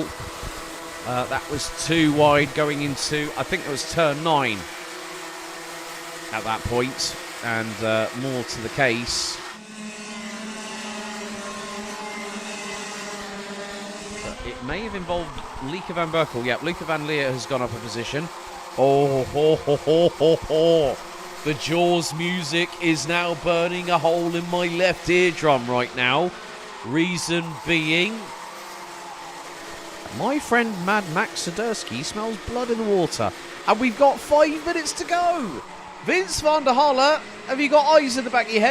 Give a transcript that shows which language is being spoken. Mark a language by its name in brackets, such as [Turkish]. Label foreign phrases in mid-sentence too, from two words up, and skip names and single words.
[English] That was too wide going into, I think it was turn 9 at that point, and more to the case. But it may have involved Lieke van Berkel. Yeah, Lieke van Leer has gone up a position. Oh, ho, ho, ho, ho, ho. The Jaws music is now burning a hole in my left eardrum right now. Reason being, my friend Mad Max Siderski smells blood in the water. And we've got 5 minutes to go. Vince van der Halle, have you got eyes in the back of your head?